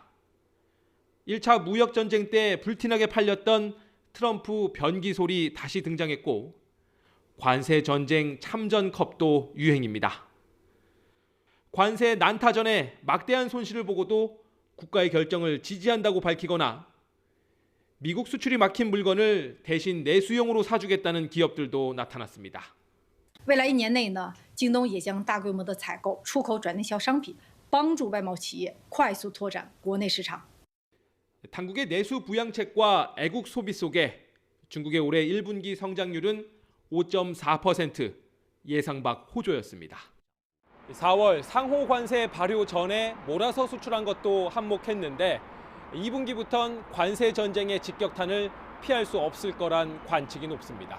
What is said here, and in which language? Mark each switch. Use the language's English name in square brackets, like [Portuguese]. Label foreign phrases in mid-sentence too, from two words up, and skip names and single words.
[Korean] 1차 무역 전쟁 때 불티나게 팔렸던 트럼프 변기 소리 다시 등장했고 관세 전쟁 참전컵도 유행입니다. 관세 난타 전에 막대한 손실을 보고도 국가의 결정을 지지한다고 밝히거나 미국 수출이 막힌 물건을 대신 내수용으로 사주겠다는 기업들도 나타났습니다. [Chinese] 未来1年内呢，京东也将大规模的采购出口转内销商品，帮助外贸企业快速拓展国内市场。 [Korean] 당국의 내수 부양책과 애국 소비 속에 중국의 올해 1분기 성장률은 5.4%, 예상 밖 호조였습니다. 4월 상호 관세 발효 전에 몰아서 수출한 것도 한몫했는데 2분기부턴 관세 전쟁의 직격탄을 피할 수 없을 거란 관측이 높습니다.